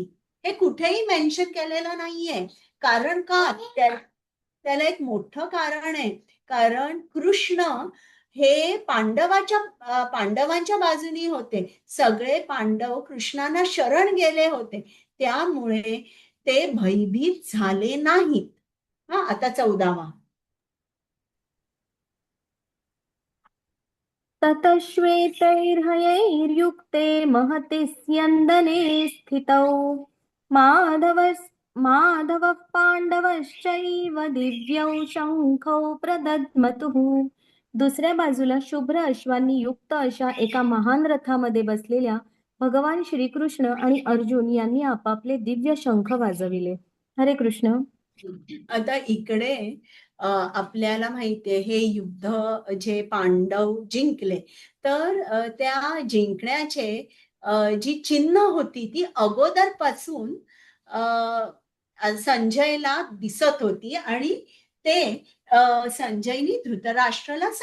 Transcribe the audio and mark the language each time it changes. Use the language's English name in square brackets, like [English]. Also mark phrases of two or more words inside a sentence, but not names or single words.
[Marathi] हे कुठेही मेन्शन केलेलं नाहीये. कारण का, त्याला एक मोठं कारण आहे. कारण कृष्ण हे पांडवांच्या बाजूनी होते. सगळे पांडव कृष्णाला शरण गेले होते, त्यामुळे ते भयभीत झाले नाहीत. आता 14वा. [Sanskrit] ततः श्वेतैर्हयैर्युक्ते महति स्यन्दने स्थितौ माधवः पाण्डवश्चैव दिव्यौ शंखौ प्रदद्मतुः. [Marathi] दुसऱ्या बाजूला शुभ्र अश्वांनी युक्त अशा एका महान रथामध्ये बसलेल्या भगवान श्रीकृष्ण आणि अर्जुन यांनी आपापले दिव्य शंख वाजविले. हरे कृष्ण. आता इकडे आपल्याला माहितीये हे युद्ध जे पांडव जिंकले, तर त्या जिंकण्याचे जी चिन्ह होती ती अगोदरपासून संजयला दिसत होती, आणि ते संजयनी धृतराष्ट्राला सांगितलं.